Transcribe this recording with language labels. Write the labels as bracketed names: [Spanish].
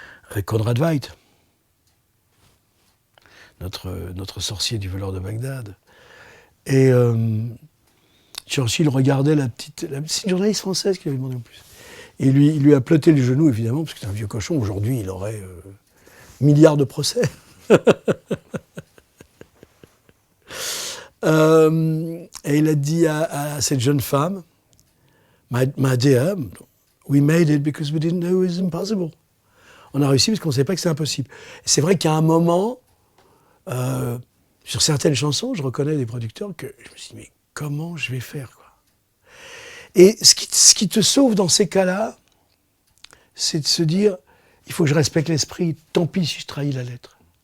[French] Avec Conrad Veidt, notre sorcier du voleur de Bagdad. Et Churchill regardait c'est une journaliste française qui avait demandé en plus. Et il lui a ploté le genou, évidemment, parce que c'est un vieux cochon. Aujourd'hui, il aurait milliards de procès. Et il a dit à cette jeune femme, [English] My dear, we made it because we didn't know it was impossible. [French] On a réussi parce qu'on ne savait pas que c'était impossible. Et c'est vrai qu'à un moment, sur certaines chansons, je reconnais des producteurs que je me suis dit, mais comment je vais faire, quoi. Et ce qui te sauve dans ces cas-là, c'est de se dire, il faut que je respecte l'esprit, tant pis si je trahis la lettre.